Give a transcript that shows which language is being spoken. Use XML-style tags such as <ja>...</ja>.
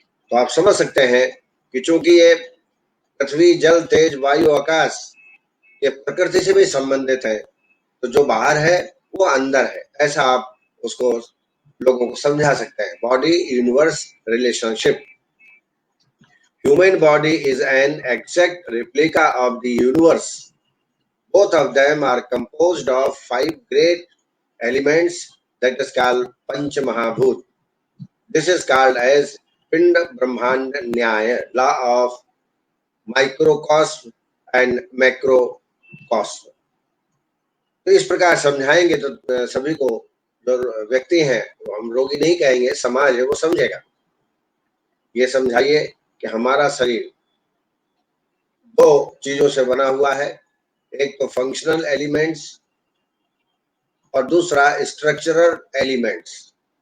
<hi>तो आप समझ सकते हैं कि चूंकि ये पृथ्वी, जल, तेज, वायु, आकाश ये प्रकृति से भी संबंधित है, तो जो बाहर है वो अंदर है, ऐसा आप उसको लोगों को समझा सकते हैं।</hi> <en>Body universe relationship. Human body is an exact replica of the universe. Both of them are composed of 5 great elements, that is called Panch Mahabhut. This is called as Pind Brahmand Nyaya, law of microcosm and macrocosm.</en> <hi>तो इस प्रकार समझाएंगे तो सभी को, जो व्यक्ति हैं, हम रोगी नहीं कहेंगे, समाज है वो समझेगा। ये समझाइए कि हमारा शरीर 2 चीजों से बना हुआ है, एक तो फंक्शनल एलिमेंट्स और दूसरा स्ट्रक्चरल एलिमेंट्स।</hi>